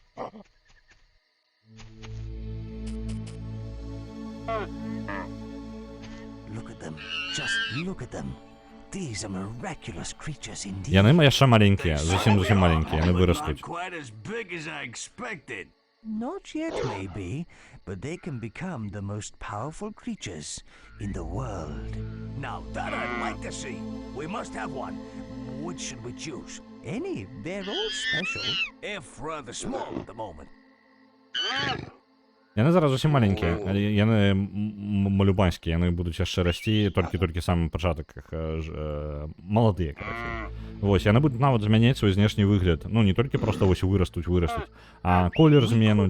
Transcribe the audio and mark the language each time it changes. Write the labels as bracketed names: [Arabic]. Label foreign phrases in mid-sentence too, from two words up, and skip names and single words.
[English] Look at them. Just look at them. These are miraculous creatures indeed. [Belarusian] Яны яшчэ маленькія, зусім маленькія, яны вырастуць. [English] Not quite as big as I expected. Not yet, maybe, but they can become the most powerful creatures in the world. Now that I'd like to see. We must have one. Which should we choose? Any. They're all special, if rather small at the moment. [Belarusian] Яны зараз зусім маленькія, але яны малюбанскія, яны будуць яшчэ расці, толькі самы пачатак, маладыя, карацей. Вось, яны будуць нават змяняць свой знешні выгляд. Ну, не толькі проста вось вырастуць, а колер зменуць.